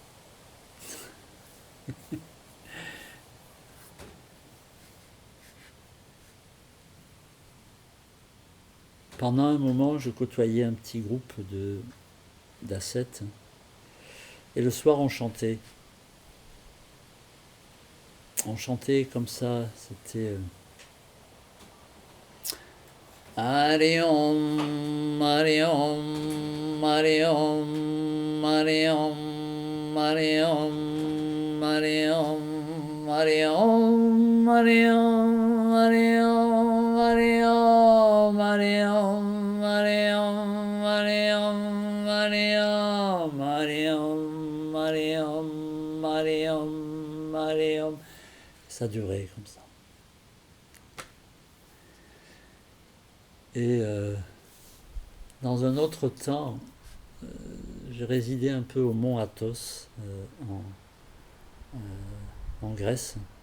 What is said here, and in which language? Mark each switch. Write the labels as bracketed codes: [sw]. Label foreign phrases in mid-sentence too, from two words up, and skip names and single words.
[fr] Pendant un moment, je côtoyais un petit groupe d'ascètes. Et le soir, on chantait. On chantait comme ça, c'était... [sa] Hari Om, Hari Om, Hari Om, Hari Om, Hari Om, Hari Om, Hari Om, Hari Om, Hari Om, Hari Om, Hari Om, Hari Om, Hari Om, Hari Om, Hari Om, Hari Om, Hari Om, Hari Om. [fr] Ça durait comme ça. Et dans un autre temps, j'ai résidé un peu au mont Athos, en Grèce.